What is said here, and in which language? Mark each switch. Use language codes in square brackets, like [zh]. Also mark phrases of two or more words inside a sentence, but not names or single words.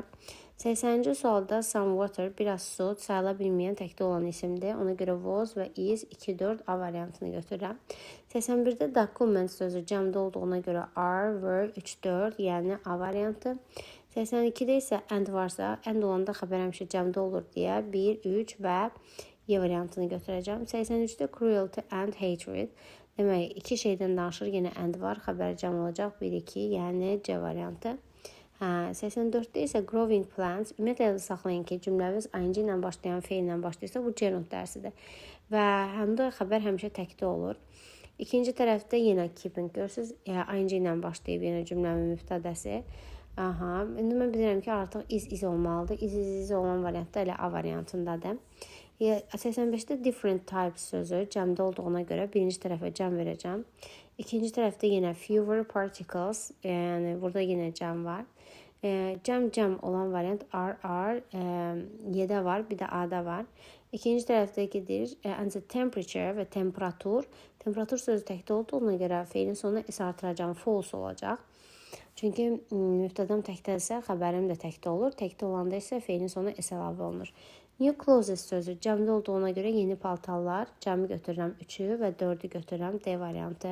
[az] 80-ci sualda [en] some water, [az] biraz su, sayıla bilməyən təkdə olan isimdir. Ona görə was və is 2, 4 A variantını götürürəm. 81-də document sözü cəmdə olduğuna görə are, were, 3, 4 yəni A variantı. 82-də isə and varsa, and olanda xəbər həmişə cəmdə olur deyə 1, 3 və Y variantını götürəcəm. [en] 83-də cruelty and hatred. [az] Demək, iki şeydən danışır, yenə and var, xəbər cəm olacaq 1, 2, yəni C variantı. 84-də isə [en] growing plants. [az] Ümumiyyətlə saxlayın ki, cümləmiz ing ilə başlayan feil ilə başlayırsa, bu C nöqtəsidir. Və həm də xəbər həmişə təkdə olur. İkinci tərəfdə yenə keeping görürsünüz, ing ilə başlayıb yenə cümləmin mübtədəsi. İndi mən bilirəm ki, artıq is olmalıdır. İz olan variantda elə A variantındadır. 85-də different types sözü cəmdə olduğuna görə birinci tərəfə cəm verəcəm. İkinci tərəfdə yenə [en] fewer particles, [az] yəni burada yenə cəm var. Cəm olan variant are, Y-də var, bir də A-da var. İkinci tərəfdə gedir, [en] and the temperature və temperatur. [az] Temperatur sözü təkdə olduğuna görə feilin sonuna S artıracağım, false olacaq. Çünki mübtədəm təkdədirsə, xəbərim də təkdə olur. Təkdə olanda isə feilin sonuna S əlavə olunur. [en] New clothes [az] sözü cəmdə olduğuna görə yeni paltarlar, cəmi götürürəm 3-ü və 4-ü götürürəm, D variantı.